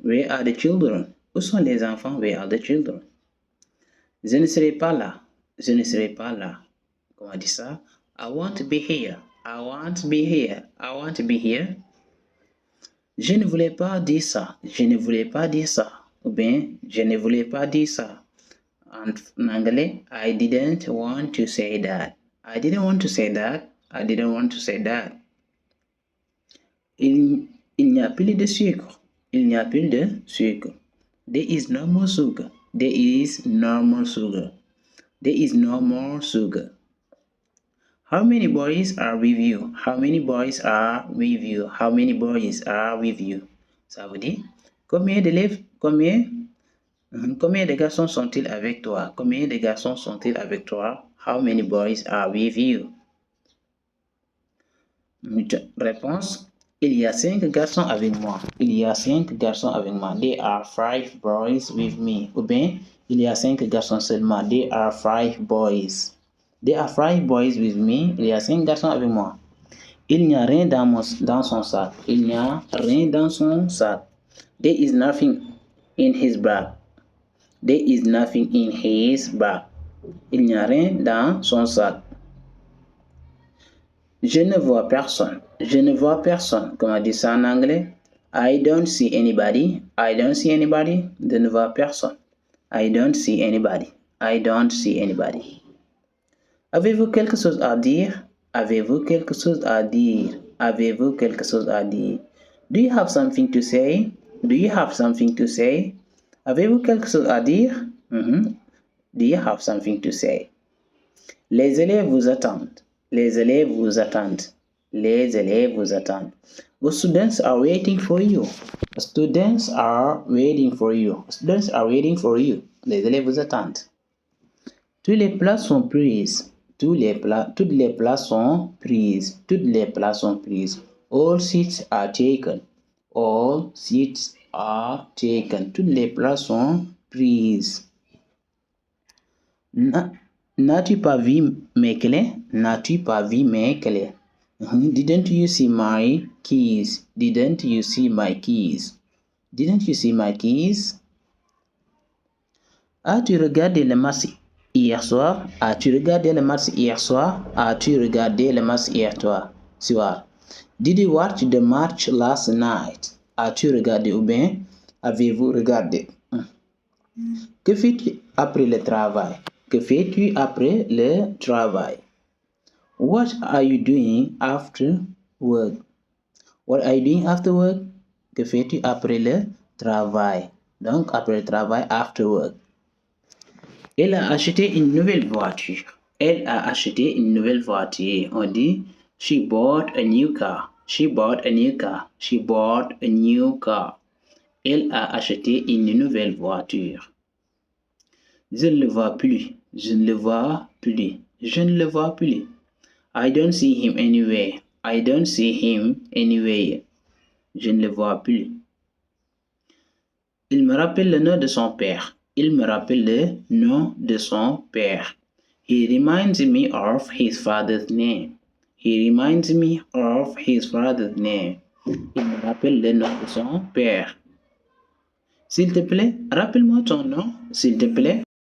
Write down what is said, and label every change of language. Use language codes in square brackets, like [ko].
[en] Where are the children? [fr] Où sont les enfants? [en] Where are the children? [fr] Je ne serai pas là. Je ne serai pas là. Comment on dit ça? [en] I want to be here. I want to be here. I want to be here. [fr] Je ne voulais pas dire ça. Je ne voulais pas dire ça. Ou bien, je ne voulais pas dire ça. En anglais, [en] I didn't want to say that. I didn't want to say that. I didn't want to say that. [fr] Il n'y a plus de sucre. Il n'y a plus de sucre. [en] There is no more sugar. There is no more sugar. There is no more sugar. How many boys are with you? How many boys are with you? How many boys are with you? [fr] Ça veut dire combien d'élèves, combien de garçons sont-ils avec toi? Combien de garçons sont-ils avec toi? [en] How many boys are with you? [fr] Réponse. Il y a 5 garçons avec moi. Il y a 5 garçons avec moi. [en] There are 5 boys with me. [fr] Ou bien, il y a 5 garçons seulement. [en] There are 5 boys. There are 5 boys with me. [fr] Il y a 5 garçons avec moi. Il n'y a rien dans son sac. Il n'y a rien dans son sac. [en] There is nothing in his bag. There is nothing in his bag. [fr] Il n'y a rien dans son sac. Je ne vois personne. Je ne vois personne. Comment on dit ça en anglais? [en] I don't see anybody. I don't see anybody. [fr] Je ne vois personne. [en] I don't see anybody. I don't see anybody. [fr] Avez-vous quelque chose à dire? Avez-vous quelque chose à dire? Avez-vous quelque chose à dire? [en] Do you have something to say? Do you have something to say? [fr] Avez-vous quelque chose à dire? [en] Do you have something to say? [fr] Les élèves vous attendent. Les élèves vous attendent. Les élèves vous attendent. [en] The students are waiting for you. The students are waiting for you. The students are waiting for you. [fr] Les élèves vous attendent. Toutes les places sont prises. Toutes les places sont prises. Toutes les places sont prises. [en] All seats are taken. All seats are taken. [fr] Toutes les places sont prises. N'as-tu pas vu mes clés? N'as-tu pas vu mes clés? [en] Didn't you see my keys? Didn't you see my keys? Didn't you see my keys? [fr] As-tu regardé le match hier soir? As-tu regardé le match hier soir? As-tu regardé le match hier soir? [en] Did you watch the match last night? [fr] As-tu regardé ou bien avez-vous regardé? Que fais-tu après le travail? Que fais-tu après le travail? [en] What are you doing after work? What are you doing after work? [fr] Que fais-tu après le travail? Donc, après le travail, [en] after work. [fr] Elle a acheté une nouvelle voiture. Elle a acheté une nouvelle voiture. On dit, [en] she bought a new car. She bought a new car. She bought a new car. [fr] Elle a acheté une nouvelle voiture. Je ne le vois plus. Je ne le vois plus. Je ne le vois plus. [en] I don't see him anywhere. I don't see him anywhere. [fr] Je ne le vois plus. Il me rappelle le nom de son père. Il me rappelle le nom de son père. [en] He reminds me of his father's name. He reminds me of his father's name. [fr] Il me rappelle le nom de son père. S'il te plaît, rappelle-moi ton nom, s'il te plaît.